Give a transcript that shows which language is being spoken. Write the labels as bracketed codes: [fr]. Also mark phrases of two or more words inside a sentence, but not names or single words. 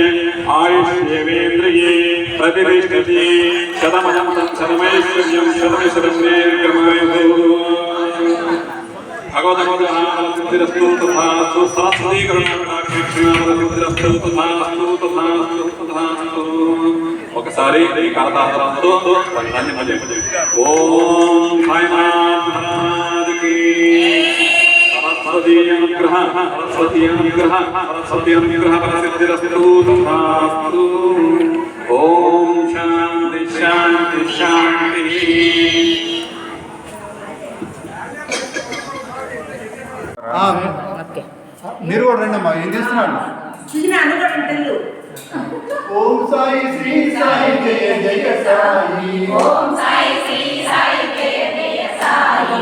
[sa] आयुष्येवेन्द्रिये प्रतिष्ठति शतमनं शतमैश्वर्यं शतमिशतं दीर्घमायुः भगवद्गीतास्तु तथास्तु सरस्वती करुणाकटाक्षेक्षणास्तु तथास्तु तथास्तु तथास्तु [te] ఒకసారి ఈ కరతాళంతో పంచాన్ని భజన ఓం సాయినాథ్ మహారాజ్కి [sa] सरस्वती अनुग्रह परसिद्धिरस्तु तथास्तु ओम शांति शांति शांति [te] మీరు కూడా రండమ్మా ఏం చేస్తున్నాడు ఓం సాయి శ్రీ సాయి జయ జయ సాయి ఓం సాయి శ్రీ సాయి జయ జయ సాయి